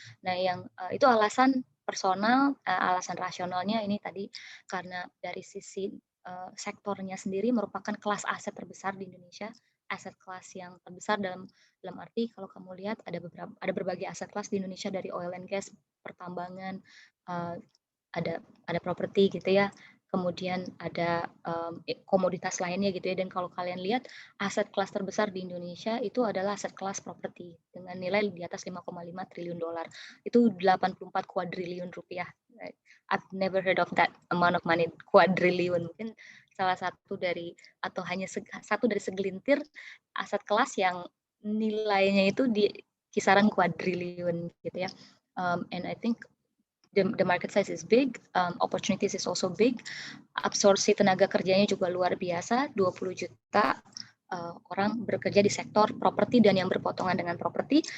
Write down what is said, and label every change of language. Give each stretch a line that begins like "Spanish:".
Indonesian: Nah, yang itu alasan personal, alasan rasionalnya ini tadi karena dari sisi sektornya sendiri merupakan kelas aset terbesar di Indonesia, aset kelas yang terbesar dalam arti kalau kamu lihat ada berbagai aset kelas di Indonesia, dari oil and gas, pertambangan, ada properti gitu ya. Kemudian ada komoditas lainnya gitu ya. Dan kalau kalian lihat aset kelas terbesar di Indonesia itu adalah aset kelas properti dengan nilai di atas 5,5 triliun dolar. Itu 84 kuadriliun rupiah.
English: I've never heard of that amount of money, kuadriliun.
Indonesian: Mungkin salah satu dari atau hanya satu dari segelintir aset kelas yang nilainya itu di kisaran kuadriliun gitu ya.
English: And I think the market size is big, opportunities is also big,
Indonesian: absorpsi tenaga kerjanya juga luar biasa, 20 juta orang bekerja di sektor properti dan yang berpotongan dengan properti.